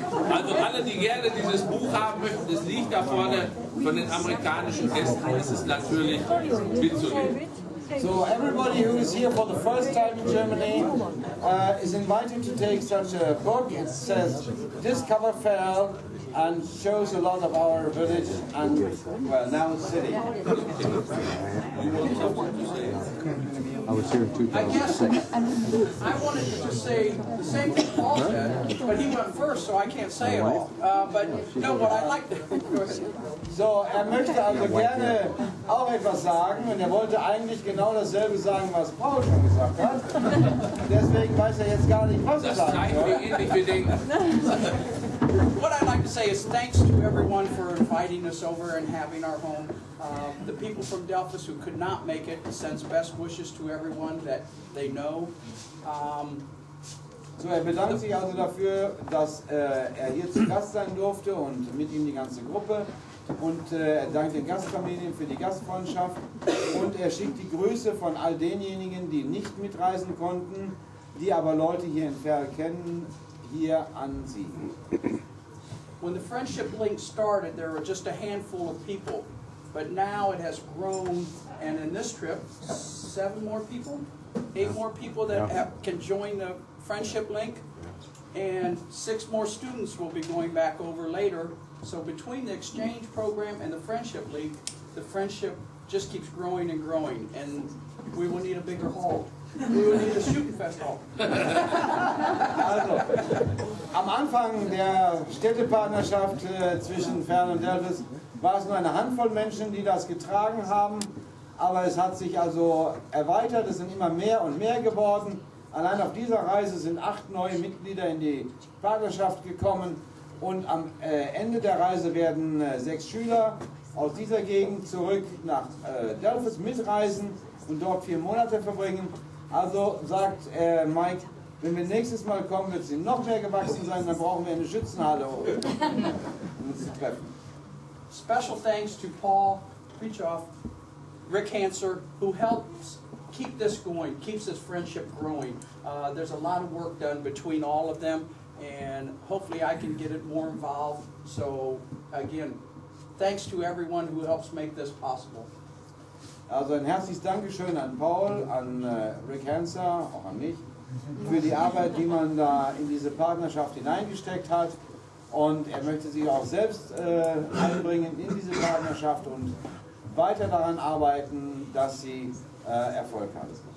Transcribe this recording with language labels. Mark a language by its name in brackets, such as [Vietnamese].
[German] Also alle, die gerne dieses Buch haben möchten, es liegt da vorne von den amerikanischen Gästen, es ist natürlich mitzunehmen. [English] So everybody who is here for the first time in Germany is invited to take such a book. It says Discover Verl and shows a lot of our village and, well, now city. I was here in I guess 2006. I wanted to just say the same thing Paul said, but he went first, so I can't say it all. But no, what I like to go ahead. [German] So, möchte also gerne auch etwas sagen und wollte eigentlich genau dasselbe sagen, was Paul schon gesagt hat. Deswegen weiß jetzt gar nicht, was Das sagen zeigt, soll. wie ähnlich wir denken. [English] What I'd like to say is thanks to everyone for inviting us over and having our home. The people from Delphos who could not make it sends best wishes to everyone that they know. [German] So, bedankt sich also dafür, dass hier zu Gast sein durfte und mit ihm die ganze Gruppe. Und er dankt den Gastfamilien für die Gastfreundschaft. Und er schickt die Grüße von all denjenigen, die nicht mitreisen konnten, die aber Leute hier in Verl kennen, hier an Sie. [English] When the Friendship Link started, there were just a handful of people. But now it has grown, and in this trip, 7 more people? 8 more people that can join the Friendship Link, and 6 more students will be going back over later. So between the exchange program and the Friendship Link, the friendship just keeps growing and growing, and we will need a bigger hall. We will need a Schützenfest hall. [German] Also, am Anfang der Städtepartnerschaft zwischen Verl und Delphos war es nur eine Handvoll Menschen, die das getragen haben, aber es hat sich also erweitert, es sind immer mehr und mehr geworden. Allein auf dieser Reise sind 8 neue Mitglieder in die Partnerschaft gekommen und am Ende der Reise werden 6 Schüler aus dieser Gegend zurück nach Delphos mitreisen und dort 4 Monate verbringen. Also sagt Mike, wenn wir nächstes Mal kommen, wird sie noch mehr gewachsen sein, dann brauchen wir eine Schützenhalle, um uns zu treffen. [English] Special thanks to Paul, Frithjof, Rick Hanser, who helps keep this going, keeps this friendship growing. There's a lot of work done between all of them, and hopefully I can get it more involved. So again, thanks to everyone who helps make this possible. [German] Also ein herzliches Dankeschön an Paul, an Rick Hanser, auch an mich, für die Arbeit, die man da in diese Partnerschaft hineingesteckt hat. Und er möchte sich auch selbst einbringen in diese Partnerschaft und weiter daran arbeiten, dass sie Erfolg hat.